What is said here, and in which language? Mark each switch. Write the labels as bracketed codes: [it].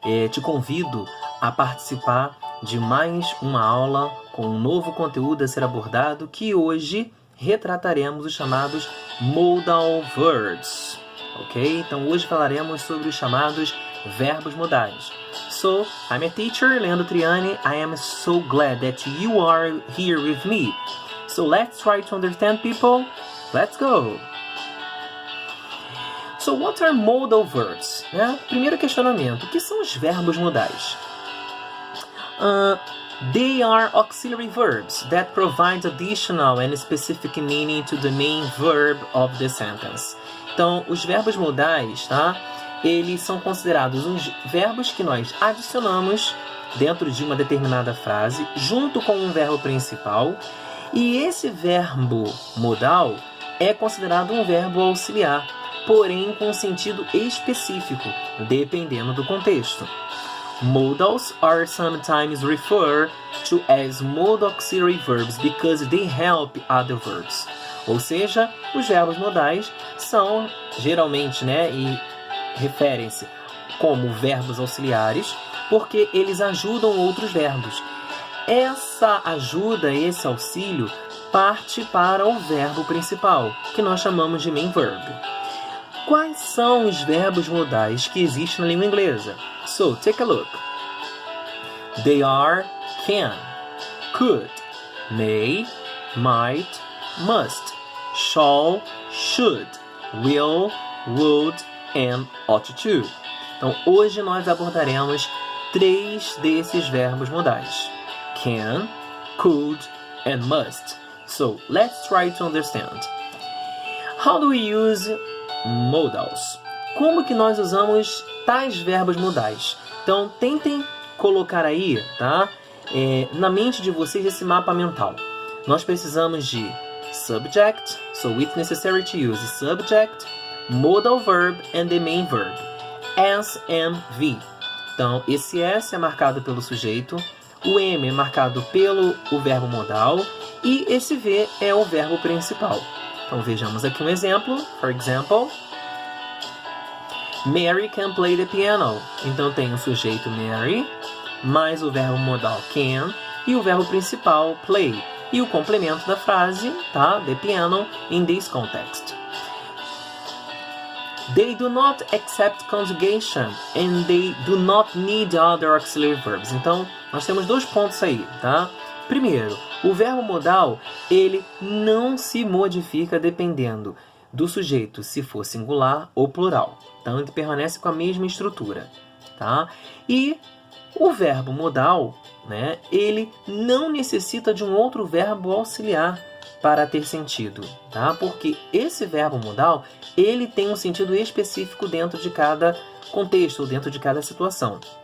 [pt] Te convido a participar de mais uma aula com um novo conteúdo a ser abordado, que hoje retrataremos os chamados modal verbs, ok? Então hoje falaremos sobre os chamados verbos modais. [en] So, I'm a teacher, Leandro Triani. I am so glad that you are here with me. So let's try to understand, people. Let's go! So what are modal verbs? [pt] Primeiro questionamento, o que são os verbos modais? [en] They are auxiliary verbs that provide additional and specific meaning to the main verb of the sentence. [pt] Então, os verbos modais, eles são considerados uns verbos que nós adicionamos dentro de uma determinada frase, junto com um verbo principal, e esse verbo modal é considerado um verbo auxiliar, porém com sentido específico, dependendo do contexto. [en] Modals are sometimes referred to as modal auxiliary verbs because they help other verbs. [pt] Ou seja, os verbos modais são geralmente, e referem-se como verbos auxiliares, porque eles ajudam outros verbos. Essa ajuda, esse auxílio, parte para o verbo principal, que nós chamamos de main verb. Quais são os verbos modais que existem na língua inglesa? [en] So, take a look. They are can, could, may, might, must, shall, should, will, would, and ought to. [pt] Então, hoje nós abordaremos 3 desses verbos modais. [en] Can, could, and must. So, let's try to understand. How do we use modals? [pt] Como que nós usamos tais verbos modais? Então, tentem colocar aí, na mente de vocês esse mapa mental. Nós precisamos de [en] subject, so it's necessary to use subject, modal verb and the main verb, S and V. [pt] Então, esse S é marcado pelo sujeito, o M é marcado pelo verbo modal e esse V é o verbo principal. Então, vejamos aqui um exemplo. [en] For example, Mary can play the piano. [pt] Então, tem o sujeito Mary, mais o verbo modal can e o verbo principal play. E o complemento da frase, [en] the piano, in this context. They do not accept conjugation and they do not need other auxiliary verbs. [pt] Então, nós temos 2 pontos aí, Primeiro, o verbo modal, ele não se modifica dependendo do sujeito, se for singular ou plural. Então, ele permanece com a mesma estrutura, E o verbo modal, ele não necessita de um outro verbo auxiliar para ter sentido, Porque esse verbo modal, ele tem um sentido específico dentro de cada contexto, ou dentro de cada situação.